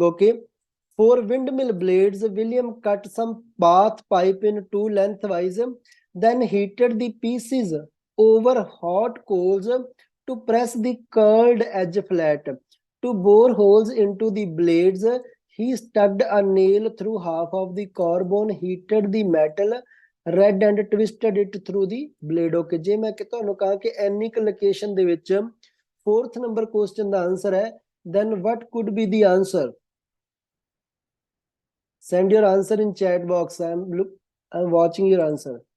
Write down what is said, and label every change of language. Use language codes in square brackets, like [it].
[en] Okay, for windmill blades, William cut some bath pipe in two lengthwise, then heated the pieces over hot coals to press the curled edge flat. To bore holes into the blades, he stuck a nail through half of the carbon, heated the metal red and twisted it through the blade. [pa] Okay, ਜੇ ਮੈਂ ਤੁਹਾਨੂੰ ਕਹਾਂ ਕਿ ਐਨੀ ਕੁ location ਦੇ ਵਿੱਚ 4th number question ਦਾ answer ਹੈ, [en] then what could be the answer? Send your answer in chat box. I'm watching your answer.